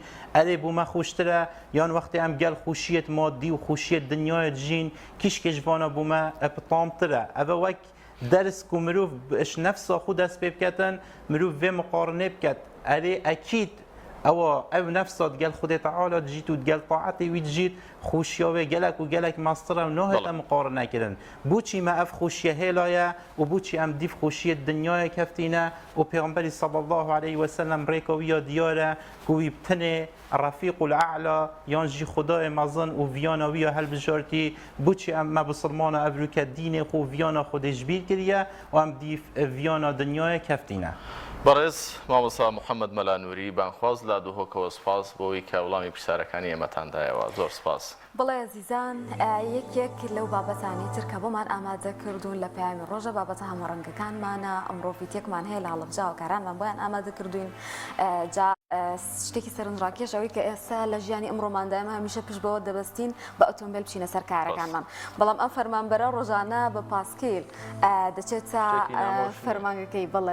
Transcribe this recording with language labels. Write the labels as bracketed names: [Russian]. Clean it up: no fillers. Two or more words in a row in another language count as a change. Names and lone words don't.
[Kurdish] اره بوما خوش تره یان وقتی هم گل خوشیت مادی و خوشیت دنیای جین کش کشوانا بوما بطام تره اوه وک درس کو مروف اش نفس خود دست پی بکتن مروف و مقارنه بکت اری اکید او نفسه گل خود تعالی جیت و گل طاعتی وی جیت خوشیا و گلک و گلک ماستر و نه تا مقارنه کردن بوچی ما اف خوشیه هلایا و بوچی ام دیف خوشیه دنیای کفتینا و پیامبر [Arabic] صلی الله علیه و سلم [Kurdish] ریکویا دیاره کوی بتنه [Arabic] رفیق الاعلى [Kurdish] یانجی خدای مازن و ویانا ویا هل بجارتی بوچی ام ما بسلمان افریقا دین خو ویانا خودش بیر کریه و ام دیف ویانا دنیای کفتینا [Central Kurdish] بەڕێز مامۆستا محەممەد مەلانووری بانخواز لا دووهۆکەوە سپاس بۆەوەی کە وەڵامی پرسیارەکانی ئێمەتاندایەوە زۆر سپاس. بڵێ عزیزان یەکێک لەو بابەتانی تر کە بۆمان ئامادە کردوون لە پەیامی ڕۆژە بابەتە هەموڕەنگەکانمانە ئەمڕۆ فیتێکمان هەیە لە هەڵەبجا و کارانمان بۆیان ئامادە کردوین جا شتێکی سەرنجڕاکێش ئەوەی کە ئێستا لە ژیانی ئەمڕۆماندا ئێمە هەمیشە پشت بەوە دەبەستین بە ئۆتۆمبیل بچینە سەر کارەکانمان بەڵام ئەم فەرمانبەرە ڕۆژانە بە پاسکیل دەچێت تا فەرمانگەکەی بڵێ